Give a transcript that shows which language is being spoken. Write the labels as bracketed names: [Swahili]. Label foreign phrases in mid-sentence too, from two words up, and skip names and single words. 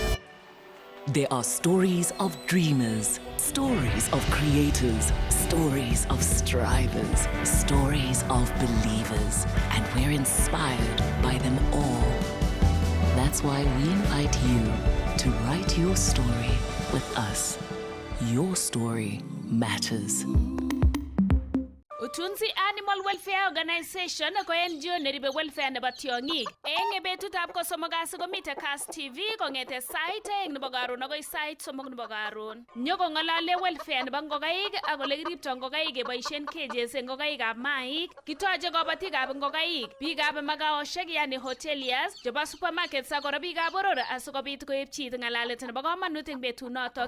[English] There are stories of dreamers, stories of creators, stories of strivers, stories of believers, and we're inspired by them all. That's why we invite you to write your story with us. Your story matters. [Kalenjin] Utunzi Animal Welfare Organization ko NGO neribe welfare nebo tiong'ik. Eng betutab kosomok kasi komite Kass TV kong'ete sait 2 nebo karon agoi sait 3 nebo karon. Nyoko ng'alale welfare nebo ngokaik ak ole kiripto ngokaik keboisien cages eng ngokaikab maik. Kitoche kabatikab ngokaik, biikab magaoshek yani hoteliers, chebo supermarkets ak kora biikab boror asikobit koepchi ng'alalet nebo kamanut eng betunotok.